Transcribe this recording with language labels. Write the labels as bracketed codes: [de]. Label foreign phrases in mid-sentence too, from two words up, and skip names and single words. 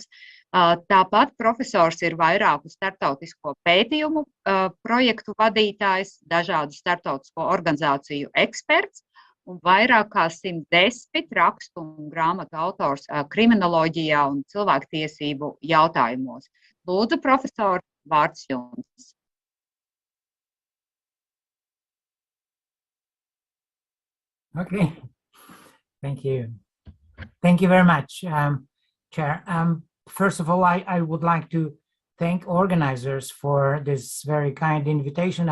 [lv] Tāpat profesors ir vairāku starptautisko pētījumu projektu vadītājs, dažādu starptautisko organizāciju eksperts un vairāk kā 110 rakstu un grāmatu autors kriminoloģijā un cilvēktiesību jautājumos. Lūdzu, profesori, vārds jums. [en] Okay, thank you. Thank you very much, Chair. First of all, I would like to thank organizers for this very kind invitation.